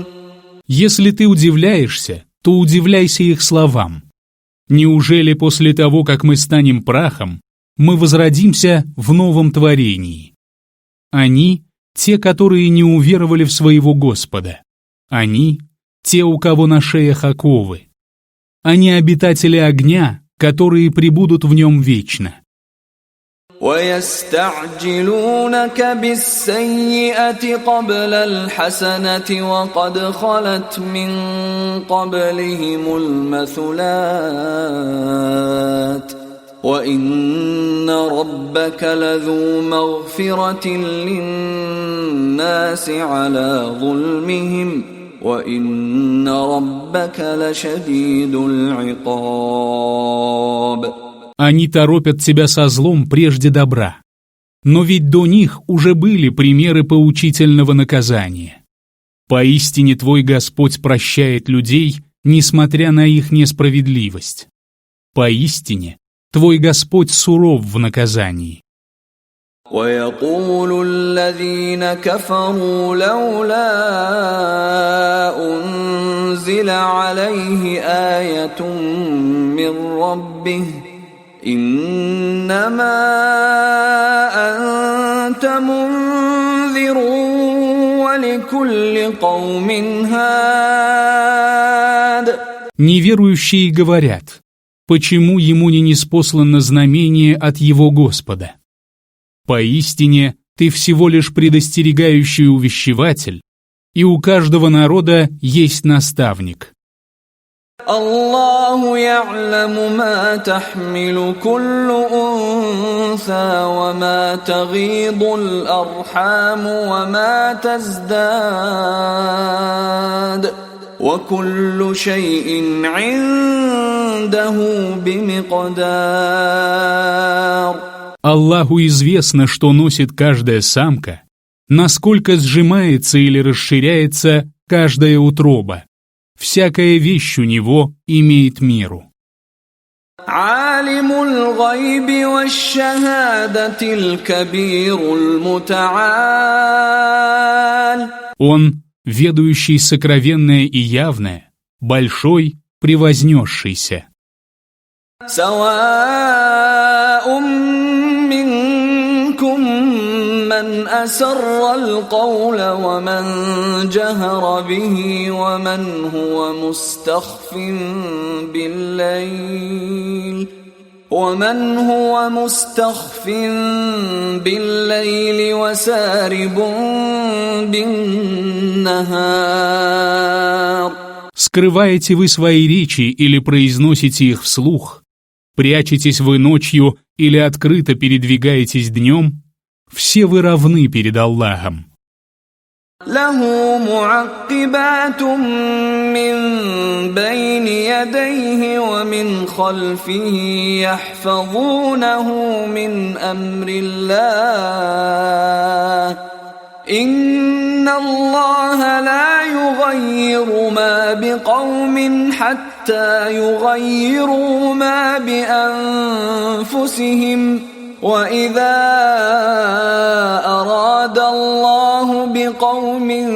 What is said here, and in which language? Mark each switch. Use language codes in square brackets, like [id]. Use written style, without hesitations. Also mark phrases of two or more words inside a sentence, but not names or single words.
[ru] Если ты удивляешься, то удивляйся их словам. Неужели после того, как мы станем прахом, мы возродимся в новом творении? Они — те, которые не уверовали в своего Господа. Они — те, у кого на шеях оковы. а не обитатели огня, которые пребудут в нем вечно. [ar] وَيَسْتَعْجِلُونَكَ بِالسَّيِّئَةِ قَبْلَ الْحَسَنَةِ وَقَدْ خَلَتْ مِنْ قَبْلِهِمُ الْمَثُلَاتُ وَإِنَّ رَبَّكَ لَذُو مَغْفِرَةٍ لِلنَّاسِ عَلَى ظُلْمِهِمْ وَإِنَّ رَبَّكَ لَشَدِيدُ الْعِقَابِ. [ru] Они торопят тебя со злом прежде добра. Но ведь до них уже были примеры поучительного наказания. Поистине твой Господь прощает людей, несмотря на их несправедливость. Поистине твой Господь суров в наказании. [ar] وَيَقُولُ الَّذِينَ كَفَرُوا لَوْلَا أُنزِلَ عَلَيْهِ آيَةٌ مِّن رَّبِّهِ إِنَّمَا أَنتَ مُنذِرٌ وَلِكُلِّ قَوْمٍ هَادٍ. [ru] Неверующие говорят, почему ему не ниспослано знамение от его Господа? Поистине, ты всего лишь предостерегающий увещеватель, и у каждого народа есть наставник. [ar] الله يعلم ما تحمل كل أنثى وما تغيض الأرحام وما تزداد وكل شيء عنده بمقدار. [ru] Аллаху известно, что носит каждая самка, насколько сжимается или расширяется каждая утроба. Всякая вещь у него имеет меру. [ar] عالم الغيب والشهادة الكبير المتعال. [ru] Он, ведающий сокровенное и явное, большой, превознесшийся. [ar] سواء منكم من أسر القول ومن جهر به ومن هو مستخف بالليل وسارب بالنهار. [ru] Скрываете вы свои речи или произносите их вслух? Прячетесь вы ночью или открыто передвигаетесь днем? Все вы равны перед Аллахом. [ar] له معقبات من بين يديه ومن خلفه يحفظونه من أمر الله إن الله لا يغير ما بقوم حتى يغيروا ما بأنفسهم وَإِذَا أَرَادَ اللَّهُ بِقَوْمٍ